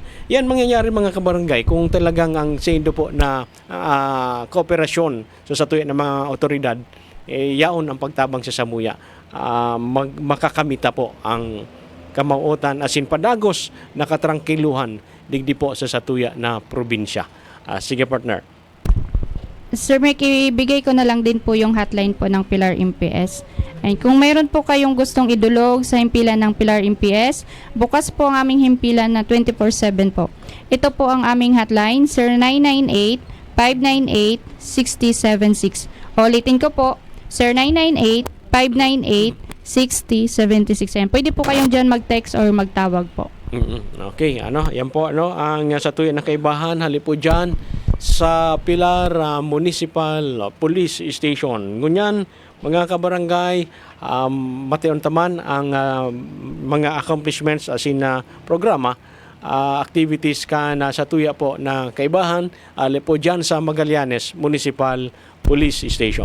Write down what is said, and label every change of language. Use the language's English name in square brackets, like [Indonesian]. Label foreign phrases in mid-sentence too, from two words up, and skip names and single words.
[Bikol] Yan mangyayari mga kabarangay kung talagang ang sendo po na kooperasyon sa satuyan ng mga otoridad yaon ang pagtabang sa samuya, makakamita po ang kamauotan asin padagos na katrangkiluhan digdi po sa satuya na probinsya. Sige partner. Sir Mike, [Filipino] ibigay ko na lang din po yung hotline po ng Pilar MPS. And kung mayroon po kayong gustong idulog sa himpilan ng Pilar MPS, bukas po ang aming himpilan na 24/7 po. Ito po ang aming hotline, 0998-598-6076. Ulitin ko po, 0998-598-6076. Ayan, pwede po kayong dyan mag-text or magtawag po. Okay, [Bikol] yan po ang satuya na kaibahan hali po diyan sa Pilar Municipal Police Station. Ngunyan, mga kabarangay, matayon taman ang mga accomplishments asin na programa, activities ka na satuya po na kaibahan hali po diyan sa Magallanes Municipal Police Station.